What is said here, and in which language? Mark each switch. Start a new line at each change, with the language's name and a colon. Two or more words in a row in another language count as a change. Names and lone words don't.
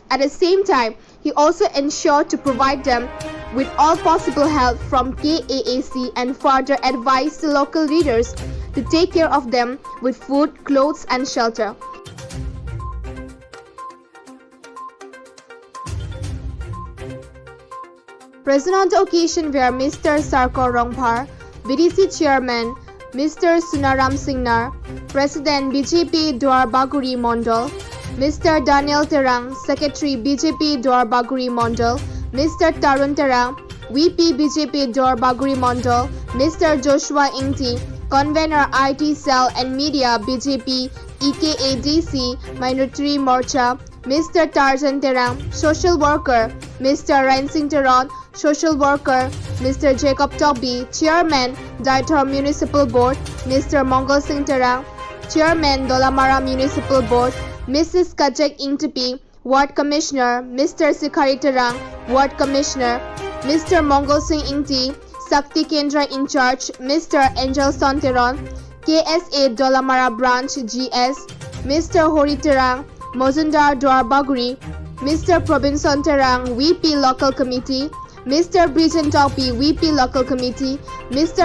English: At the same time, he also ensured to provide them with all possible help from KAAC and further advised the local leaders to take care of them with food, clothes and shelter. Present on the occasion were Mr. Sarko Rongpar, BDC Chairman Mr. Sunaram Singnar, President BJP Dwarbaguri Mondal, Mr. Daniel Terang, Secretary BJP Dwarbaguri Mondal, Mr. Tarun Terang, VP BJP Dwarbaguri Mondal, Mr. Joshua Ingti, Convener IT Cell and Media BJP EKADC Minority Morcha, Mr. Tarzan Terang, Social Worker, Mr. Rain Singh Teron, Social Worker, Mr. Jacob Tobby, Chairman, Director Municipal Board, Mr. Mongol Singh Terang, Chairman, Dolamara Municipal Board, Mrs. Kajak Ingtipi, Ward Commissioner, Mr. Sikhari Terang, Ward Commissioner, Mr. Mongol Singh Ingti, Sakti Kendra in charge, Mr. Angel Sonteron, KSA Dolamara Branch GS, Mr. Hori Terang, Mozundar Dwarbaguri, Mr. Probinson Terang, VP Local Committee, Mr. Brijan Topi, VP Local Committee, Mr.